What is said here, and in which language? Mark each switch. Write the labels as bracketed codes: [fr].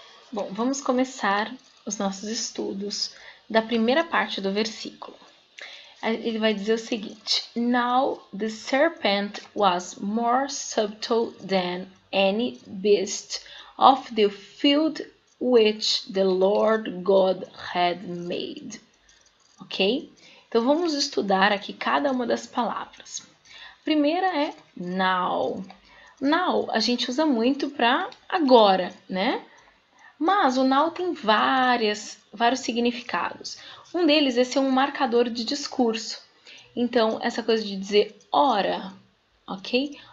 [pt] Bom, vamos começar os nossos estudos da primeira parte do versículo. Ele vai dizer o seguinte: [en] Now the serpent was more subtle than any beast of the field which the Lord God had made. [pt] Ok? Então vamos estudar aqui cada uma das palavras. A primeira é now. Now a gente usa muito para agora, né? Mas o now tem vários significados. Um deles é ser um marcador de discurso. Então, essa coisa de dizer ora, ok?